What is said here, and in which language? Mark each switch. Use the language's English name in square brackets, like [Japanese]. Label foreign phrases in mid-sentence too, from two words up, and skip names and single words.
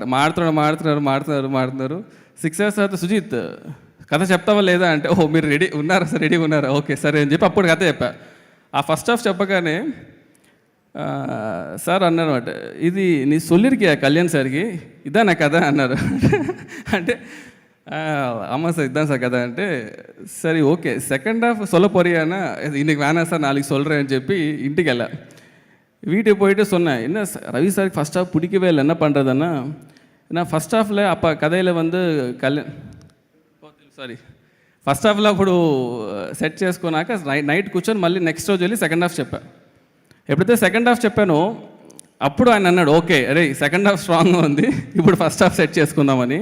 [Telugu] మాడుతున్నారు 6 hours తర్వాత సుజిత్ కథ చెప్తావా లేదా అంటే, ఓహో మీరు రెడీగా ఉన్నారా, ఓకే సరే అని చెప్పి అప్పుడు కథ చెప్పా. ఆ [English] first half [Telugu] చెప్పగానే సార్ అన్నారన్నమాట, ఇది నీ [Tamil] சொல்லிருக்கியா [Telugu] కళ్యాణ్ సార్కి, ఇదా నా కథ అన్నారు. [Tamil] అంటే ஆமாம் சார் இதுதான் சார் கதை అంటే சரி ஓகே [English] second half [Tamil] சொல்ல போறியானா இன்னைக்கு வேணாம் சார் நாளைக்கு சொல்கிறேன் [Telugu] అని చెప్పి ఇంటికి వెళ్ళా. [Tamil] வீட்டுக்கு போயிட்டு சொன்னேன், என்ன ரவி சாருக்கு ஃபஸ்ட் ஹாஃப் பிடிக்கவே இல்லை, என்ன பண்ணுறதுன்னா நான் [Telugu] ఫస్ట్ హాఫ్లో అప్ప కథలో ఫస్ట్ హాఫ్లో అప్పుడు సెట్ చేసుకున్నాక నైట్ కూర్చొని మళ్ళీ నెక్స్ట్ రోజు వెళ్ళి [English] second half [Telugu] చెప్పా. ఎప్పుడైతే [English] second half [Telugu] చెప్పానో అప్పుడు ఆయన అన్నాడు, ఓకే అరే [English] second half [Telugu] స్ట్రాంగ్గా ఉంది, ఇప్పుడు [English] first half [Telugu] సెట్ చేసుకుందామని.